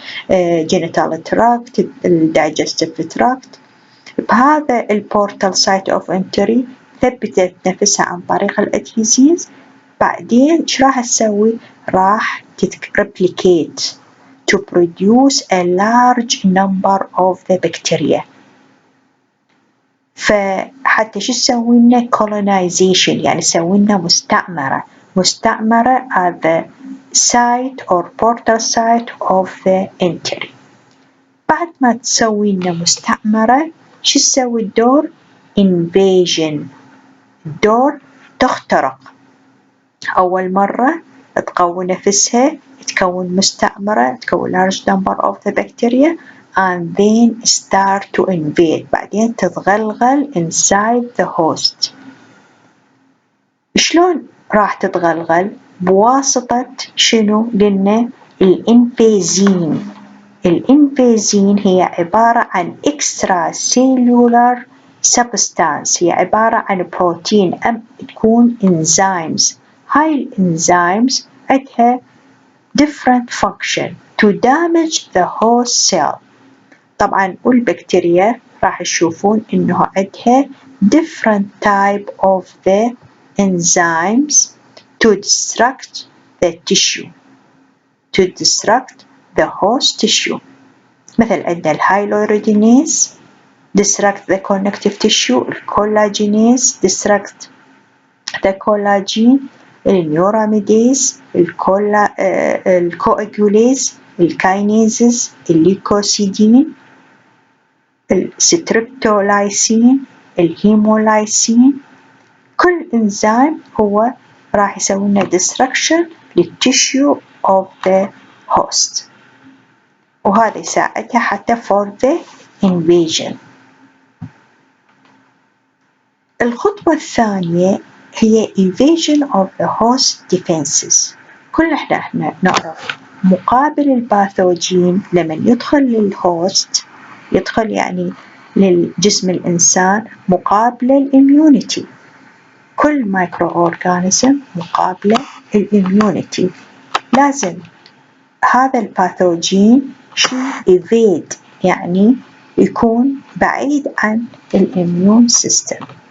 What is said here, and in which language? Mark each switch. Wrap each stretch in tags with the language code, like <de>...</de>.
<ar>الجينيتال تراكت، الدايجستيف تراكت، بهذا البورتال سايت اوف انتري ثبتت نفسها عن طريق الادهيزينز، بعدين ايش راح تسوي؟ راح</ar> <en>replicate to produce a large number of the bacteria.</en> <ar>فحتى شو تسوي لنا</ar> <en>colonization،</en> <ar>يعني تسوي لنا مستعمرة</ar> <en>at the site or portal site of the entry.</en> <ar>بعد ما تسوي لنا مستعمرة شو تسوي الدور؟ invasion، الدور تخترق. أول مرة تقوي نفسها، تكون مستعمرة، تكون</ar> <en>large number of the bacteria and then start to invade،</en> <ar>بعدين تتغلغل</ar> <en>inside the host.</en> <ar>شلون راح تتغلغل؟ بواسطة شنو؟ قلنا الانفازين. الانفازين هي عبارة عن extracellular substance، هي عبارة عن بروتين تكون enzymes. هاي الانزيمز عندها</ar> <en>different function to damage the host cell.</en> <ar>طبعا والبكتيريا راح تشوفون انه عندها</ar> <en>different type of the enzymes to destruct the tissue, to destruct the host tissue.</en> <ar>مثل عندنا الهايلوريدينيز</ar> <en>destruct the connective tissue،</en> <ar>الكولاجينيز</ar> <en>destruct the collagen،</en> <ar>النيوراميديز، الكواجوليز، الكاينيزز، الليكوسيدين، الستريبتولايسين، الهيمولايسين. كل انزيم هو راح يسوي لنا destruction للتشيو</ar> <en>of the host،</en> <ar>وهذا يساعدها حتى</ar> <en>for the invasion.</en> <ar>الخطوة الثانية هي</ar> <en>evasion of the host defenses.</en> <ar>كل احنا نعرف مقابل الباثوجين لما يدخل للهوست، يدخل يعني للجسم الإنسان مقابل الإميونيتي. كل مايكرو أورغانيزم مقابل الإميونيتي، لازم هذا الباثوجين evade، يعني يكون بعيد عن الإميون سيستم.</ar>